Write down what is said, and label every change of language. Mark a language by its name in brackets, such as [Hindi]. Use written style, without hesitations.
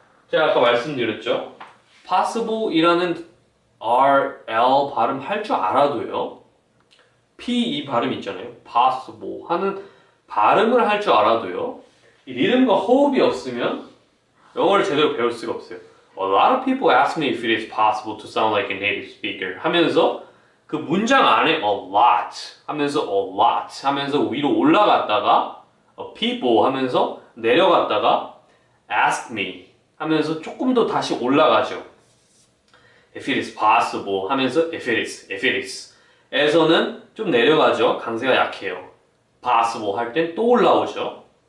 [Korean] 제가 아까 말씀드렸죠. possible 이라는 R, L 발음 할 줄 알아도요, P 이 발음 있잖아요. possible 하는 발음을 할 줄 알아도요, 이 리듬과 호흡이 없으면 영어를 제대로 배울 수가 없어요. [English] A lot of people ask me if it is possible to sound like a native speaker [Korean] 하면서 그 문장 안에 a lot 하면서 위로 올라갔다가 people 하면서 내려갔다가 ask me 하면서 조금 더 다시 올라가죠. [English] If it is possible [Korean] 하면서 [English] if it is [Korean] 에서는 좀 내려가죠. 강세가 약해요. possible 할 땐 또 올라오죠.